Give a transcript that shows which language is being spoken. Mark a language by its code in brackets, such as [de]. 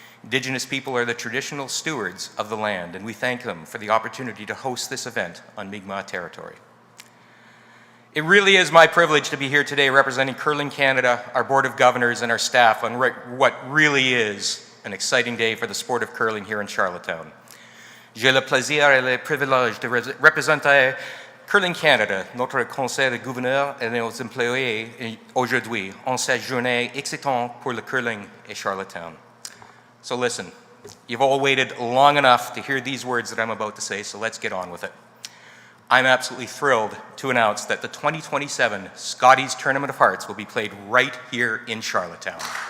[en] Indigenous people are the traditional stewards of the land, and we thank them for the opportunity to host this event on Mi'kmaq territory. It really is my privilege to be here today representing Curling Canada, our Board of Governors, and our staff on what really is an exciting day for the sport of curling here in Charlottetown. [fr] J'ai le plaisir et le privilège de représenter Curling Canada, notre conseil de gouverneurs et nos employés aujourd'hui en cette journée excitante pour le curling at Charlottetown. [en] So listen, you've all waited long enough to hear these words that I'm about to say, so let's get on with it. I'm absolutely thrilled to announce that the 2027 Scotties Tournament of Hearts will be played right here in Charlottetown.